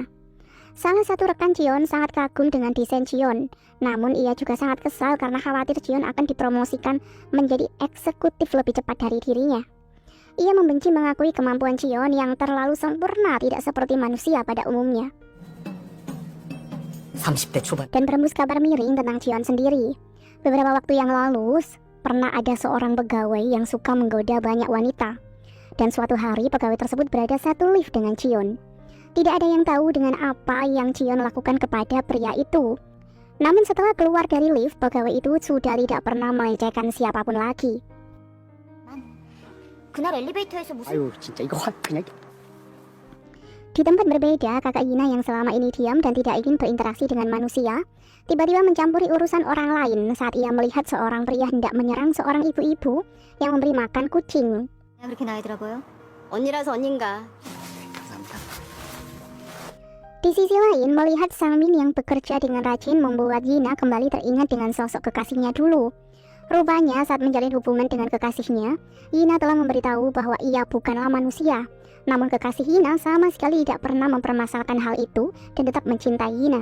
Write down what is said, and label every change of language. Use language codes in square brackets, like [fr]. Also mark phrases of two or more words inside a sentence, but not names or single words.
[id] Salah satu rekan Jion sangat kagum dengan desain Jion, namun ia juga sangat kesal karena khawatir Jion akan dipromosikan menjadi eksekutif lebih cepat dari dirinya. Ia membenci mengakui kemampuan Jion yang terlalu sempurna tidak seperti manusia pada umumnya. [ko] 30대 초반. [id] Dan berembus kabar miring tentang Jion sendiri. Beberapa waktu yang lalu, pernah ada seorang pegawai yang suka menggoda banyak wanita. Dan suatu hari pegawai tersebut berada satu lift dengan Jion. Tidak ada yang tahu dengan apa yang Jion lakukan kepada pria itu. Namun setelah keluar dari lift, pegawai itu sudah tidak pernah melecehkan siapapun lagi. [ko] 그날 엘리베이터에서 무슨 아유 진짜 이거 그냥 [id] Di tempat berbeda, kakak Yina yang selama ini diam dan tidak ingin berinteraksi dengan manusia, tiba-tiba mencampuri urusan orang lain saat ia melihat seorang pria hendak menyerang seorang ibu-ibu yang memberi makan kucing. [ko] 그렇게 나이 들어 보여? 언니라서 언닌가. 감사합니다. [id] Di sisi lain, melihat Sangmin yang bekerja dengan rajin membuat Yina kembali teringat dengan sosok kekasihnya dulu. Rupanya saat menjalin hubungan dengan kekasihnya, Yina telah memberitahu bahwa ia bukanlah manusia. Namun kekasih Yina sama sekali tidak pernah mempermasalahkan hal itu dan tetap mencintai Yina.